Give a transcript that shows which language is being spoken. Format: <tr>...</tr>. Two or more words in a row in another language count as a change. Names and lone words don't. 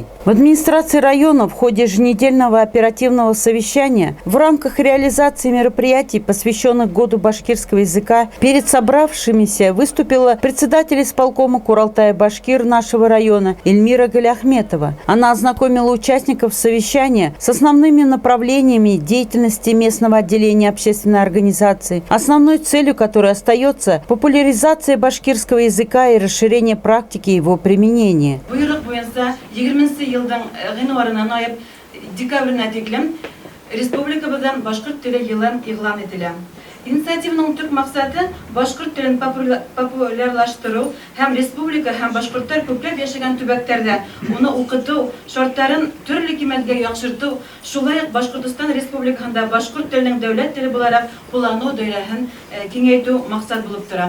<ru>В администрации района в ходе еженедельного оперативного совещания в рамках реализации мероприятий, посвященных году башкирского языка, перед собравшимися выступила председатель исполкома Курултая-Башкир нашего района Эльмира Галяхметова. Она ознакомила участников совещания с основными направлениями деятельности местного отделения общественной организации, основной целью которой остается популяризация популяризация башкирского языка и расширение практики его применения.</ru> <tt>Республикабыздан башкорт теле елын игълан этилә. Инициативаның төп максаты башкорт телен популярлаштыру һәм республика һәм башкортлар күпләп яшәгән төбәкләрдә моны укыту шартларын төрле кимәлгә яхшырту, шулай ук Башкортстан Республикасында башкорт теленең дәүләт теле буларак куллану даирәсен киңәйтү максат булып тора.</tt>